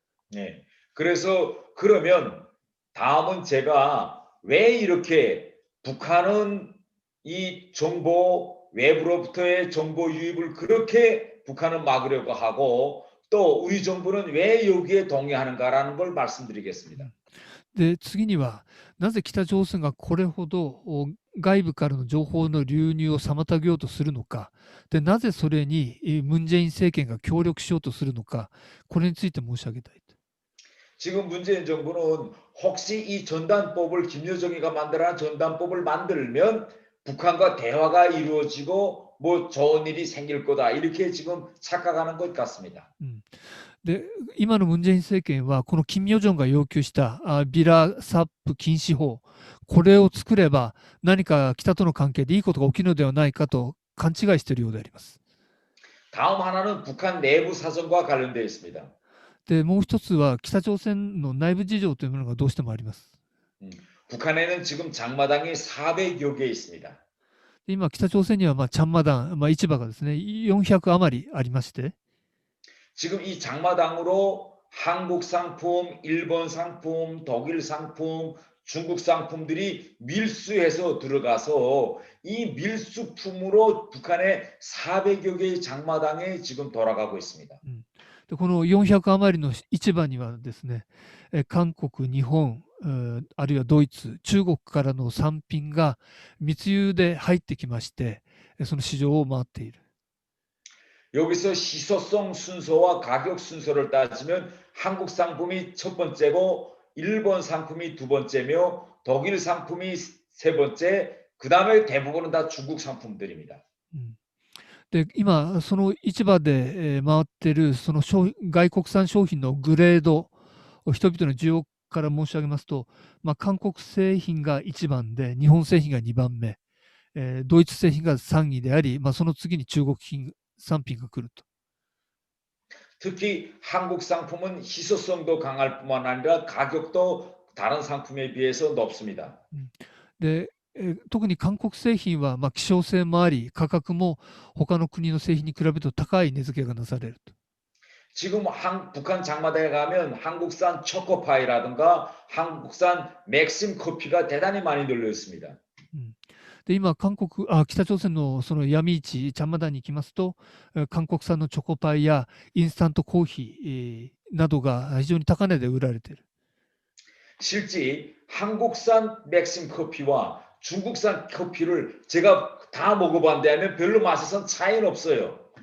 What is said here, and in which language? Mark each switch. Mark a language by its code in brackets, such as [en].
[ko] 네. 그래서 그러면 다음은 제가 왜 이렇게 북한은 이 정보 외부로부터의 정보 유입을 그렇게 북한은 막으려고 하고 또 우리 정부는 왜 여기에 동의하는가라는 걸 말씀드리겠습니다. [ja] で、次には、なぜ北朝鮮がこれほど外部からの情報の流入を妨げようとするのか、でなぜそれにムン・ジェイン政権が協力しようとするのか、これについて申し上げたい。 [ko] 지금 문재인 정부는 혹시 이 전단법을 김여정이가 만들어낸 전단법을 만들면 북한과 대화가 이루어지고 뭐 좋은 일이 생길 거다 이렇게 지금 착각하는 것 같습니다. [ja] で今のムン・ジェイン政権は、このキム・ヨジョンが要求したビラ・サップ禁止法、これを作れば何か北との関係でいいことが起きるのではないかと勘違いしているようであります。 [ko] 다음 하나는 북한 내부 사정과 관련되어 있습니다. [ja] でもう一つは北朝鮮の内部事情というものがどうしてもあります。 [ko] 북한에는 지금 장마당이 400여 개 있습니다. [ja] 今、北朝鮮にはチャンマダン、市場がですね、400余りありまして、 [ko] 지금 이 장마당으로 한국 상품, 일본 상품, 독일 상품, 중국 상품들이 밀수해서 들어가서 이 밀수품으로 북한의 400여 개의 장마당에 지금 돌아가고 있습니다. [ja] でこの400余りの市場にはですね、韓国、日本、あるいはドイツ、中国からの産品が密輸で入ってきまして、その市場を回っている。 [ko] 여기서 희소성 순서와 가격 순서를 따지면 한국 상품이 첫 번째고 일본 상품이 두 번째며 독일 상품이 세 번째, 그 다음에 대부분은 다 중국 상품들입니다. [ja] で今、その市場で回っているその外国産商品のグレードを人々の需要から申し上げますと、韓国製品が1番で、日本製品が2番目、ドイツ製品が3位であり、その次に中国産品が来ると。 [ko] 특히 한국 상품은 희소성도 강할 뿐만 아니라 가격도 다른 상품에 비해서 높습니다. [ja] で特に韓国製品は希少性もあり、価格も他の国の製品に比べると高い値付けがなされると。 [ko] 지금 북한 장마당에 가면 한국산 초코파이라든가 한국산 맥심 커피가 대단히 많이 널려 있습니다. [ja] で今北朝鮮のその闇市、チャンマダンに行きますと、韓国産のチョコパイやインスタントコーヒーなどが非常に高値で売られている。 [ko] 실제 한국산 맥심 커피와 중국산 커피를 제가 다 먹어봤는데 하면 별로 맛에선 차이는 없어요.